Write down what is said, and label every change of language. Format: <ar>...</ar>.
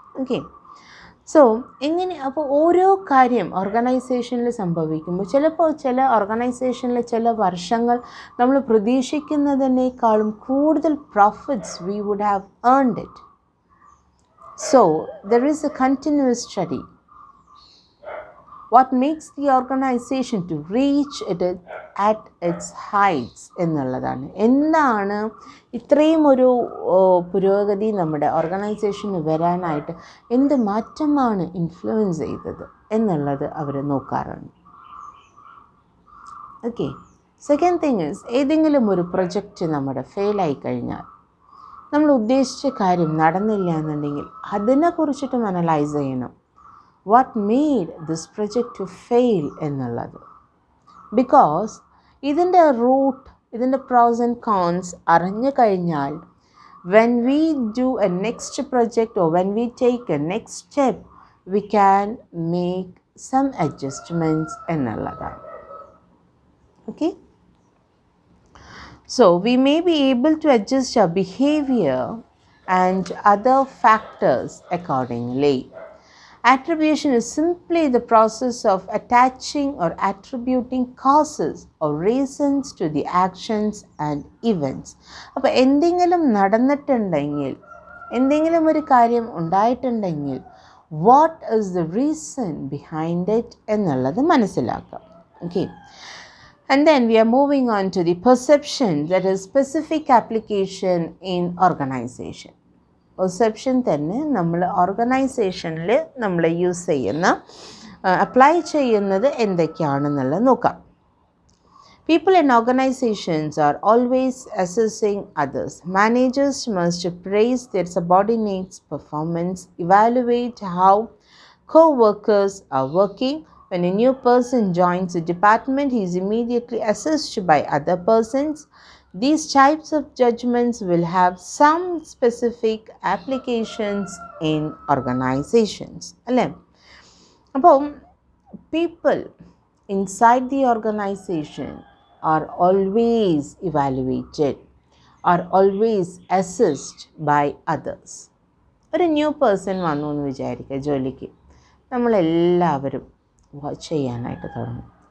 <ml>Okay, so എങ്ങനെ അപ്പോൾ ഓരോ കാര്യം ഓർഗനൈസേഷനിൽ സംഭവിക്കുമ്പോൾ ചിലപ്പോൾ ചില ഓർഗനൈസേഷനിൽ ചില വർഷങ്ങൾ നമ്മൾ പ്രതീക്ഷിക്കുന്നതിനേക്കാളും കൂടുതൽ profits</ml> <en>We would have earned it. So there is a continuous study. What makes the organization to reach it at its heights</en> <ml>എന്നുള്ളതാണ്. എന്താണ് ഇത്രയും ഒരു പുരോഗതി നമ്മുടെ ഓർഗനൈസേഷന് വരാനായിട്ട് എന്ത് മാറ്റമാണ് ഇൻഫ്ലുവൻസ് ചെയ്തത് എന്നുള്ളത് അവർ നോക്കാറുണ്ട്. ഓക്കെ,</ml> <en>second thing is,</en> <ml>ഏതെങ്കിലും ഒരു പ്രൊജക്റ്റ് നമ്മുടെ ഫെയിലായി കഴിഞ്ഞാൽ, നമ്മൾ ഉദ്ദേശിച്ച കാര്യം നടന്നില്ല എന്നുണ്ടെങ്കിൽ അതിനെക്കുറിച്ചിട്ടും അനലൈസ് ചെയ്യണം.</ml> <en>what made this project to fail</en> <ml>എന്നുള്ളത്. ബിക്കോസ് ഇതിൻ്റെ റൂട്ട്, ഇതിൻ്റെ പ്രോസ് ആൻഡ് കോൺസ് അറിഞ്ഞു കഴിഞ്ഞാൽ</ml> <en>when we do a next project or when we take a next step, we can make some adjustments</en> <ml>എന്നുള്ളതാണ്.</ml> <en>Okay? So we may be able to adjust our behavior and other factors accordingly. Attribution is simply the process of attaching or attributing causes or reasons to the actions and events.</en> <ml>അപ്പോൾ എന്തെങ്കിലും നടന്നിട്ടുണ്ടെങ്കിൽ, എന്തെങ്കിലും ഒരു കാര്യം ഉണ്ടായിട്ടുണ്ടെങ്കിൽ,</ml> <en>what is the reason behind it</en> <ml>എന്നുള്ളത് മനസ്സിലാക്കാം. Okay.</ml> <en>And then we are moving on to the perception, that is specific application in organization.</en> <ml>Perception തന്നെ നമ്മൾ ഓർഗനൈസേഷനിൽ നമ്മൾ യൂസ് ചെയ്യുന്ന, അപ്ലൈ ചെയ്യുന്നത് എന്തൊക്കെയാണെന്നുള്ളത് നോക്കാം.</ml> <en>People in organizations are always assessing others. Managers must praise their subordinates' performance, evaluate how co-workers are working. When a new person joins a department, he is immediately assessed by other persons. These types of judgments will have some specific applications in organizations.</en> <ml>അല്ലേ?</ml> <en>അപ്പോൾ people inside the organization are always evaluated, are always assessed by others.</en> <ml>ഒരു new person വന്നു എന്ന് വിചാരിക്കുക ജോലിക്ക്, നമ്മളെല്ലാവരും watch ചെയ്യാനായിട്ട് തുടങ്ങും.</ml>